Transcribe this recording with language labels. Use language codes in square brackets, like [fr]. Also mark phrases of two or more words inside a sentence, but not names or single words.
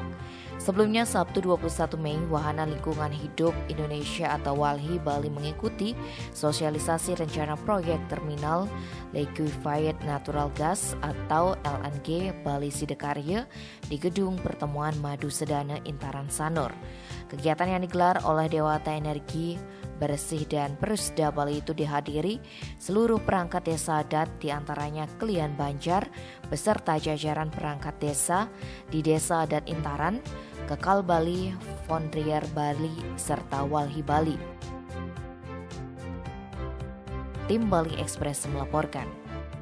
[id] Sebelumnya Sabtu 21 Mei, Wahana Lingkungan Hidup Indonesia atau WALHI Bali mengikuti sosialisasi rencana proyek terminal [en] Liquefied Natural Gas [id] atau LNG Bali Sidakarya di Gedung Pertemuan Madu Sedana Intaran Sanur. Kegiatan yang digelar oleh Dewata Energi Bersih dan Perusda Bali itu dihadiri seluruh perangkat desa adat, diantaranya Kelian Banjar beserta jajaran perangkat desa di Desa Adat Intaran, Kekal Bali, Frontier Bali, serta Walhi Bali. Tim Bali Express melaporkan.